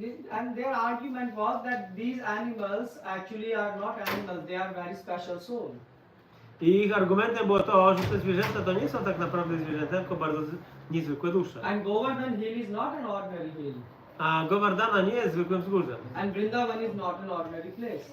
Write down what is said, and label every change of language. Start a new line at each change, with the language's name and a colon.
English: And their argument was that these animals actually are not animals, they are very special souls.
Polish: I ich argumentem było to, że te zwierzęta to nie są tak naprawdę zwierzęta, tylko bardzo niezwykłe dusze.
English: And Govardhan Hill is not an ordinary hill.
Polish: A Govardhana nie jest zwykłym wzgórzem.
English: And Vrindavan is not an ordinary place.